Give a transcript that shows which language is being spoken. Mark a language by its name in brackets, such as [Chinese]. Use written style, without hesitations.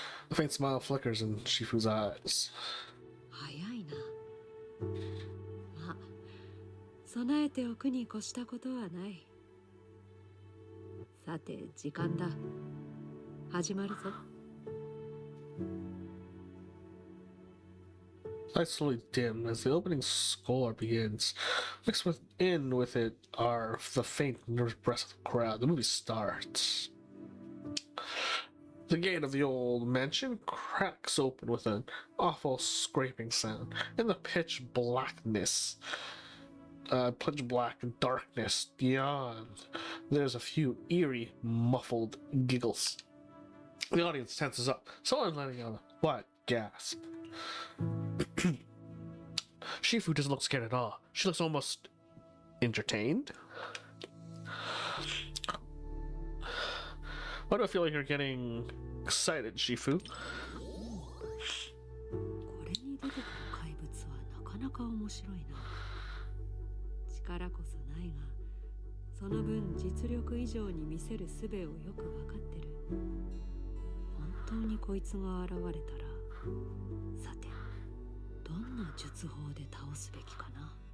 [English] A faint smile flickers in Shifu's eyes. [Japanese] 早いな。まあ、備えておくに越したことはない。さて、時間だ。始まるぞ。 [English] Lights slowly dim as the opening score begins. Mixed with it are the faint, nervous breaths of the crowd. The movie starts. The gate of the old mansion cracks open with an awful scraping sound. In the pitch blackness, pitch black darkness beyond, there's a few eerie, muffled giggles. The audience tenses up. Someone letting out a quiet gasp. Shifu doesn't look scared at all. She looks almost entertained? Why do I feel like you're getting excited, Shifu? [Japanese] これに出てくる怪物はなかなか面白いな。力こそないが、その分実力以上に見せる術をよく分かってる。本当にこいつが現れたら、さて、どんな術法で倒すべきかな。